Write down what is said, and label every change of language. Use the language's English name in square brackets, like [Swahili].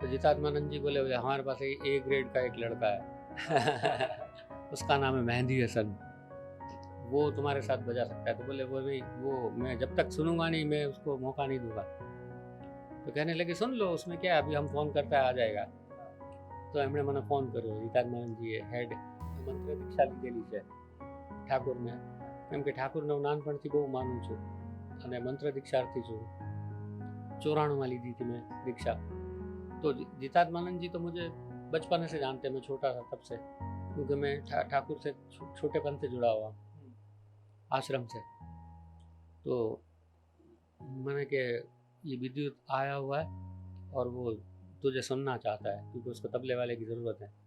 [Hindi] तो जितात्मानंद जी बोले हमारे पास ए ग्रेड का एक लड़का है उसका नाम है मेहंदी हसन, वो तुम्हारे साथ बजा सकता है। तो बोले वो मैं जब तक सुनूंगा नहीं मैं उसको मौका नहीं दूंगा। तो कहने लगे सुन लो, उसमें क्या है, अभी हम फ़ोन करते आ जाएगा। [Gujarati] तो एमणे મને ફોન કર્યો, જીતાત્માનંદજીએ હેડ મંત્ર દીક્ષા લીધેલી છે, ઠાકોરને, કેમ કે ઠાકોરને હું નાનપણથી બહુ માનું છું અને મંત્ર દીક્ષાર્થી છું. [Hindi] 94 में ली थी मैं दीक्षा. तो जितात्मानंद जी तो मुझे बचपन से जानते हैं, मैं छोटा था तब से, क्योंकि मैं ठाकुर से छोटेपन से जुड़ा हुआ आश्रम से. तो मैंने कि ये विद्युत आया हुआ है और वो तुझे सुनना चाहता है, क्योंकि उसको तबले वाले की ज़रूरत है.